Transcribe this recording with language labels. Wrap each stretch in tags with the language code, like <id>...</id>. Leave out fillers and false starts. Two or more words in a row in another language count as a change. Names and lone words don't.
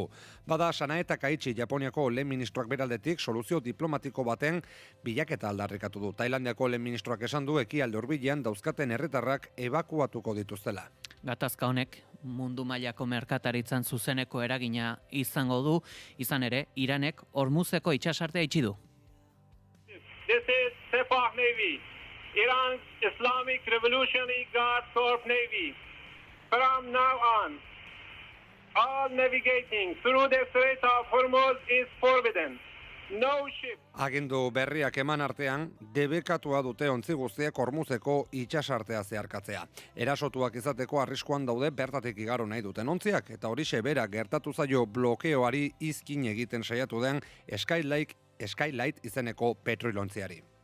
<eu>Bada, Sanae Takaichi Japoniako lehen ministroak beraldetik soluzio diplomatiko baten bilaketa aldarrikatu du. Tailandiako lehen ministroak esan du ekialde hurbilean dauzkaten herritarrak ebakuatuko dituztela. Gatazka honek mundu mailako merkataritzan zuzeneko eragina izango du, izan ere, Iranek Hormuzeko itsasartea itxi du.</eu> <en>This is Sepah Navy, Iran's Islamic Revolutionary Guard Corps Navy. From now on, all navigating through the Strait of Hormuz is forbidden. No ship.</en> <eu>Agindu berriak eman artean, debekatua dute ontzi guztiek Hormuzeko itsasartea zeharkatzea. Erasotuak izateko arriskuan daude bertatik igaro nahi duten ontziak, eta horixe bera gertatu zaio blokeoari izkin egiten saiatu den Skylight izeneko petroilontziari.</eu>